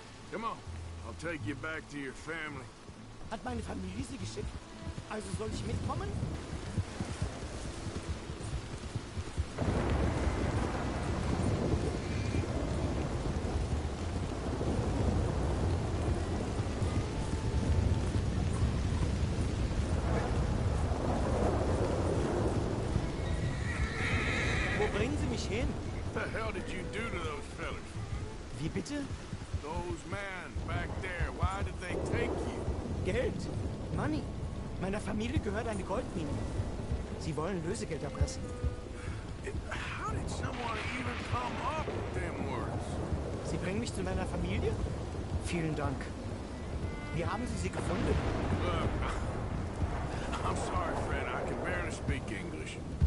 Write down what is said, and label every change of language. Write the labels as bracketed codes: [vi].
[en] Come on, I'll take you back to your family. [de] Hat meine Familie sie geschickt? Also soll ich mitkommen? Wo bringen Sie mich hin? [en] What the hell did you do to those fellas? [de] Wie bitte? [en] Those men back there, why did they take you? [de] Geld. Money. Meiner Familie gehört eine Goldmine. Sie wollen Lösegeld erpressen. [en] How did someone even come up with them words? [de] Sie bringen mich zu meiner Familie? Vielen Dank. Wie haben Sie sie gefunden? [en] Look, I'm sorry, Fred, I can barely speak English.